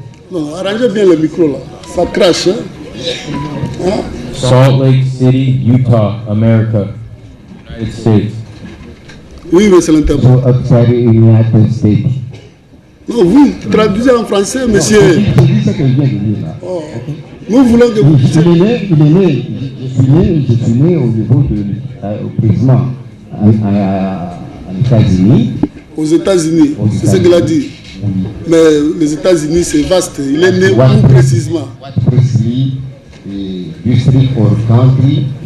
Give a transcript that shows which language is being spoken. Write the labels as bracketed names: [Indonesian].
[French] Non, arrangez bien le micro là. Ça crache, hein? Hein? [English] Salt Lake City, Utah, America. United States. [French] Oui, mais c'est l'interprète. [English] So outside United States. [French] Non, vous traduisez en français, monsieur. C'est ce que je viens de dire là. Oh. Nous voulons que vous... Je suis né au niveau au président en États-Unis. Aux États-Unis, c'est ce qu'il a dit. Oui. Mais les États-Unis, c'est vaste. Il est né où précisément? [English] What precisely district or country?